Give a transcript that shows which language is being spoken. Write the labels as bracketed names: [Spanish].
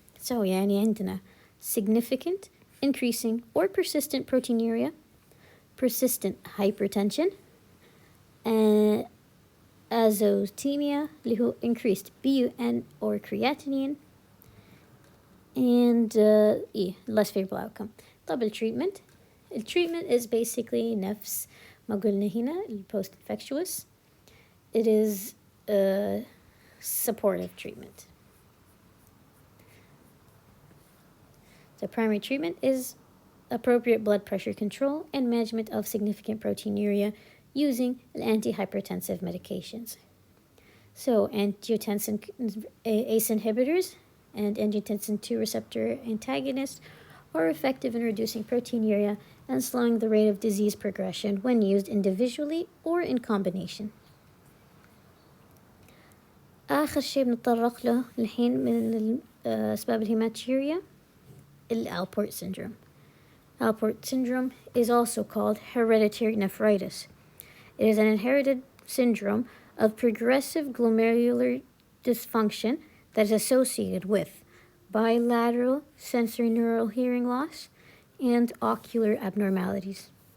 [English] So [Arabic] يعني [English] عندنا significant, increasing, or persistent proteinuria, persistent hypertension, azotemia [Arabic] اللي هو [English] increased BUN or creatinine, and less favorable outcome. [Arabic] طب التريتمنت [English] is basically [Arabic] نفس ما قلنا هنا post infectious. [English] It is supportive treatment. The primary treatment is appropriate blood pressure control and management of significant proteinuria using antihypertensive medications. So angiotensin ACE inhibitors and angiotensin II receptor antagonists are effective in reducing proteinuria and slowing the rate of disease progression when used individually or in combination. [Arabic] آخر شيء بنتطرق له الحين من أسباب الهيماتوريا Alport syndrome. [English] Alport syndrome is also called hereditary nephritis. It is an inherited syndrome of progressive glomerular dysfunction that is associated with bilateral sensorineural hearing loss and ocular abnormalities.